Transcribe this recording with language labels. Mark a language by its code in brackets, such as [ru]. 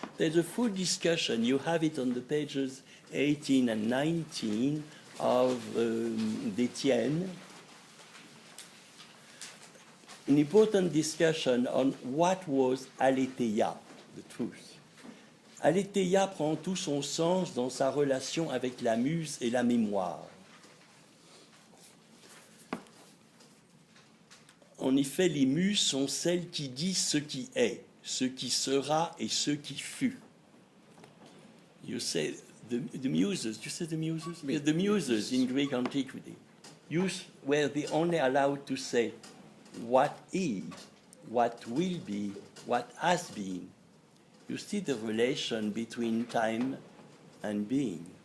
[en] There's a full discussion. You have it on the pages 18 and 19 of Détienne. An important discussion on what was aletheia, the truth. [fr] Aletheia prend tout son sens dans sa relation avec la muse et la mémoire. En effet, les muses sont celles qui disent ce qui est, ce qui sera et ce qui fut. [en] You say the muses, you say the muses? Yeah, the muses in Greek antiquity were the only allowed to say what is, what will be, what has been. You see the relation between time and being.